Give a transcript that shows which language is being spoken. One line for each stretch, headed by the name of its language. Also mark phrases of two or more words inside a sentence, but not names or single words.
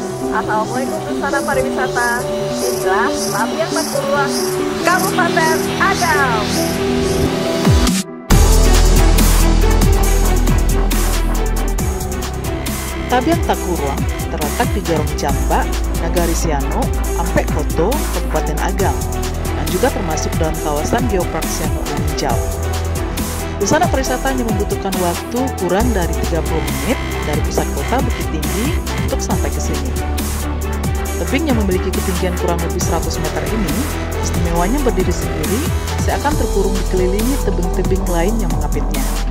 Indonesian: Assalamualaikum Nusana Pariwisata. Inilah Tabiang Takuruang, Kabupaten Agam. Tabiang Takuruang terletak di Jorong Jamba, Nagari Siano, Ampek Koto, Kabupaten Agam, dan juga termasuk dalam kawasan Geopark Siano Uninjau. Busana pariwisata hanya membutuhkan waktu kurang dari 30 menit dari pusat kota Bukit Tinggi untuk sampai ke sini. Tebing yang memiliki ketinggian kurang lebih 100 meter ini, istimewanya berdiri sendiri, seakan terkurung dikelilingi tebing-tebing lain yang mengapitnya.